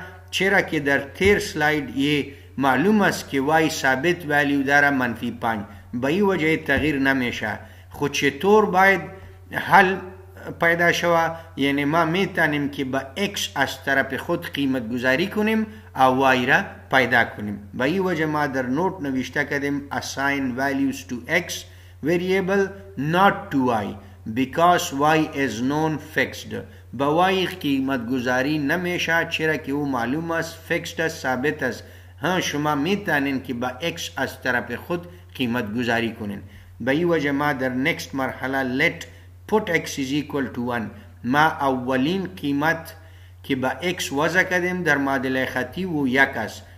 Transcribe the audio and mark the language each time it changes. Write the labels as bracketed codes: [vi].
[fa] چرا که در تیر سلاید یه معلوم است که Y ثابت ولیو داره منفی 5، به این وجه تغییر نمیشه. خود چطور باید حل پیدا شود؟ یعنی ما میتونیم که با X از طرف خود قیمت گذاری کنیم او Y را پیدا کنیم. به این وجه ما در نوت نوشته کردیم [en] assign values to X variable not to Y because Y is known fixed. [fa] با Y قیمت گذاری نمیشه چرا که او معلوم است fixed است، ثابت است. شما میتونین که با X از طرف خود قیمت گذاری کنین. به این وجه ما در next مرحله [en] let put X is equal to 1 [fa] ما اولین قیمت که با X وضع کردیم در معادله خطی و یک است.